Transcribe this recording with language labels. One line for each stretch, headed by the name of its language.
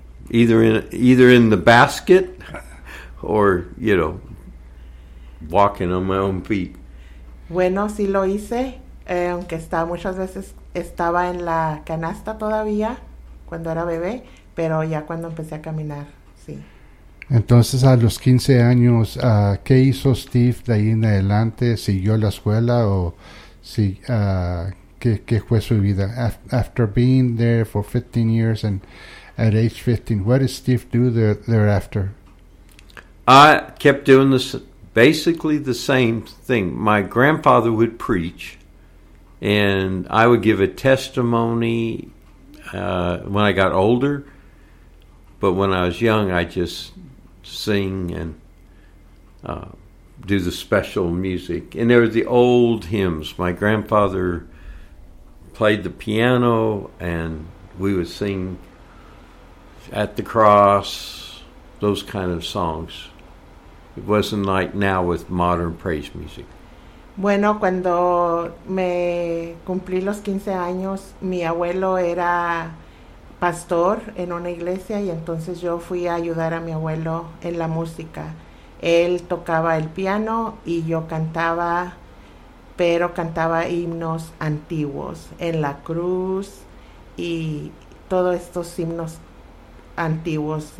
English: Either in the basket or, you know, walking on my own feet.
Spanish: Bueno, sí lo hice, aunque está muchas veces estaba en la canasta todavía cuando era bebé, pero ya cuando empecé a caminar, sí. Entonces, a los 15 años, ¿qué hizo Steve de ahí en adelante? ¿Siguió la escuela o si, qué fue su vida?
English: After being there for 15 years and at age 15, what did Steve do thereafter? I kept doing this, basically the same thing. My grandfather would preach. And I would give a testimony when I got older, but when I was young, I just sing and do the special music. And there were the old hymns. My grandfather played the piano, and we would sing At the Cross, those kind of songs. It wasn't like now with modern praise music.
Spanish: Bueno, cuando me cumplí los 15 años, mi abuelo era pastor en una iglesia y entonces yo fui a ayudar a mi abuelo en la música. Él tocaba el piano y yo cantaba, pero cantaba himnos antiguos, En la Cruz y todos estos himnos antiguos.